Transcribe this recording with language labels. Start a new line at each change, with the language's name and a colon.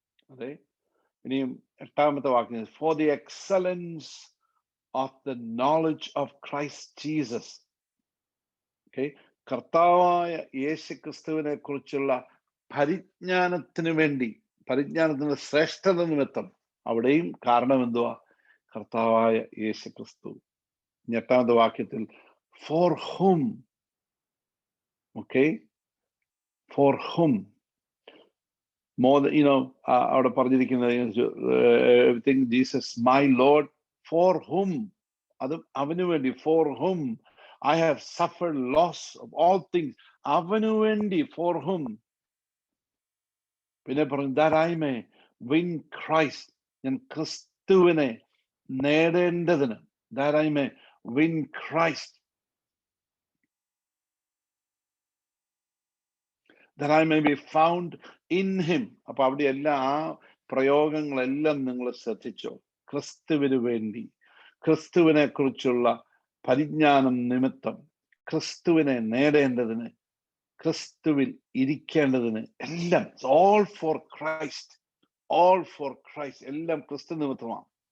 Malayalam: അതെ, ഇനിയും 8-ാമത്തെ വാക്യം,
English: For the excellence of the knowledge of Christ Jesus.
Malayalam: Okay, കർത്താവായ യേശു ക്രിസ്തുവിനെ കുറിച്ചുള്ള പരിജ്ഞാനത്തിന് വേണ്ടി, പരിജ്ഞാനത്തിന്റെ ശ്രേഷ്ഠത നിമിത്തം. അവിടെയും കാരണം എന്തുവാ? കർത്താവായ യേശു ക്രിസ്തു. 8-ാമത്തെ വാക്യത്തിൽ
English: for hmm, okay, for hmm, more than,
Malayalam: അവിടെ പറഞ്ഞിരിക്കുന്നത്
English: everything Jesus my Lord, for whom,
Malayalam: അത് അവന് വേണ്ടി,
English: for whom I have suffered loss of all things,
Malayalam: അവന് വേണ്ടി,
English: for whom.
Malayalam: പിന്നെ പറഞ്ഞു
English: that I may win Christ,
Malayalam: ഞാൻ ക്രിസ്തുവിനെ നേടേണ്ടതിന്,
English: that I may win Christ, that I may be found in him.
Malayalam: അപ്പൊ അവിടെ എല്ലാ ആ പ്രയോഗങ്ങളെല്ലാം നിങ്ങൾ ശ്രദ്ധിച്ചോ? ക്രിസ്തുവിന് വേണ്ടി, ക്രിസ്തുവിനെ കുറിച്ചുള്ള പരിജ്ഞാനം നിമിത്തം, ക്രിസ്തുവിനെ നേടേണ്ടതിന്, ക്രിസ്തുവിൽ ഇരിക്കേണ്ടതിന്, എല്ലാം
English: all for Christ, all for Christ,
Malayalam: എല്ലാം ക്രിസ്തു നിമിത്തമാണ്.